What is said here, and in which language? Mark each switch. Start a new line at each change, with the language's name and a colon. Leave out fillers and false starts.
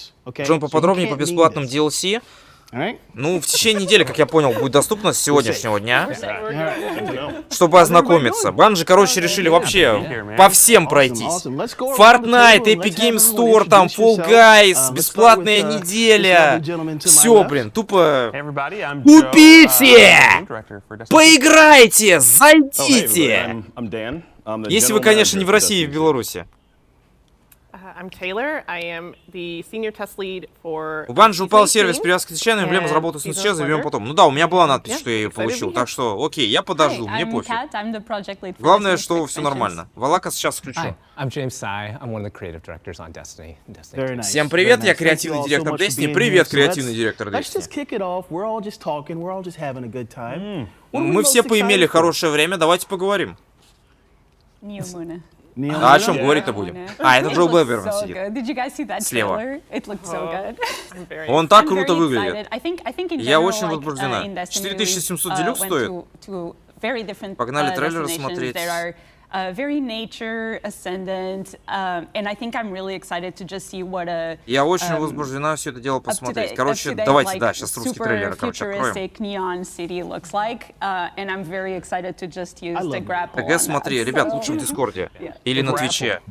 Russian: Джон, поподробнее по бесплатным DLC. Ну, в течение недели, как я понял, будет доступно с сегодняшнего дня, чтобы ознакомиться. Банжи, короче, решили вообще по всем пройтись. Fortnite, Epic Games Store, там, Fall Guys, бесплатная неделя. Все, блин, тупо купите! Поиграйте! Зайдите! Если вы, конечно, не в России и в Беларуси.
English: I'm Taylor. I am the senior test lead for.
Russian: У Банжи упал сервис, привязка к случайной эмблемы, заработал с исчез, заберем потом. Ну да, у меня была надпись, что я ее получил, так что окей, я подожду, мне пофиг. Главное, что все нормально. Валака сейчас включу. Всем привет, я креативный директор Destiny. Привет, креативный директор Destiny. Мы все поимели хорошее время, давайте поговорим. А о чем говорить-то будем? А, это Джо Блэберман сидит. Слева. Он так круто выглядит. Я очень возбуждена. 4700 делюкс стоит? Погнали трейлеры смотреть.
English: Very nature ascendant, and I think I'm really excited to just see what a.
Russian: Я очень возбуждена все это дело посмотреть. Короче, давайте, да, сейчас русский трейлер, короче, откроем. ТГ смотри, ребят, лучше в Дискорде или на Твиче.